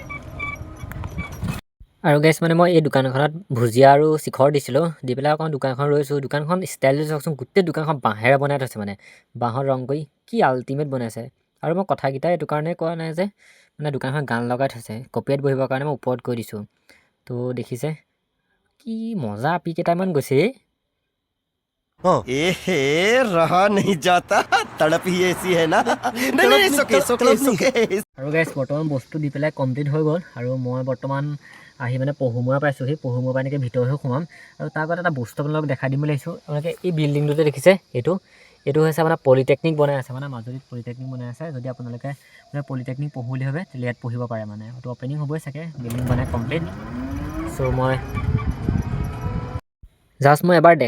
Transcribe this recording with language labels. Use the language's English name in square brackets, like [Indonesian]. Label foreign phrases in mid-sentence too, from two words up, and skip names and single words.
[Assamese] আৰু গাইছ মানে মই এই দোকানখনত ভুজিয়া আৰু শিখৰ দিছিলোঁ দি পেলাই অকণ দোকানখন ৰৈছোঁ দোকানখন ষ্টাইলটো চাওকচোন গোটেই দোকানখন বাঁহেৰে বনাই থৈছে মানে বাঁহৰ ৰং কৰি কি আল্টিমেট বনাইছে আৰু মই কথাকেইটা এইটো কাৰণে কোৱা নাই যে মানে দোকানখন গান লগাই থৈছে কপিয়াত বহিবৰ কাৰণে মই ওপৰত কৈ দিছোঁ তো দেখিছে কি মজা আপি কেইটামান গৈছে [Hindi] एहे रहा नहीं जाता तड़प ही ऐसी है ना नहीं नहीं सोके सोके सोके [Assamese] আৰু গাইছ বৰ্তমান বস্তু দি পেলাই কমপ্লিট হৈ গ'ল আৰু মই বৰ্তমান আহি মানে পহুমৰা পাইছোঁহি পহুমৰা পৰা এনেকৈ ভিতৰলৈ সোমাম আৰু তাৰ আগত এটা বস্তু আপোনালোকক দেখাই দিম বুলি আহিছোঁ আপোনালোকে এই বিল্ডিংটোতে দেখিছে এইটো হৈছে আপোনাৰ পলিটেকনিক বনাই আছে মানে মাজুলীত পলিটেকনিক বনাই আছে যদি আপোনালোকে মানে পলিটেকনিক পঢ়োঁ বুলি ভাবে তেতিয়াহ'লে ইয়াত পঢ়িব পাৰে মানে এইটো অপেনিং হ'বই চাগে বিল্ডিং বনাই কমপ্লিট চ' মই জাষ্ট মই এবাৰ